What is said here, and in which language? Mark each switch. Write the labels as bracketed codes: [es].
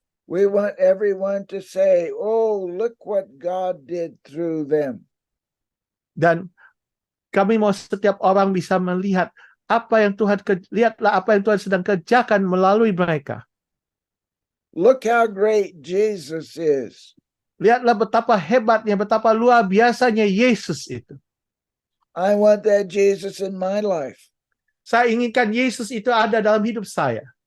[en] We want everyone to say, oh, look what God did through them. [id] Dan kami mau setiap orang bisa melihat apa yang Tuhan lihatlah apa yang Tuhan sedang kerjakan melalui mereka. [en] Look how great Jesus is. [id] Lihatlah betapa hebatnya, betapa luar biasanya Yesus itu. [en] I want that Jesus in my life. [id] Saya inginkan Yesus itu ada dalam hidup saya.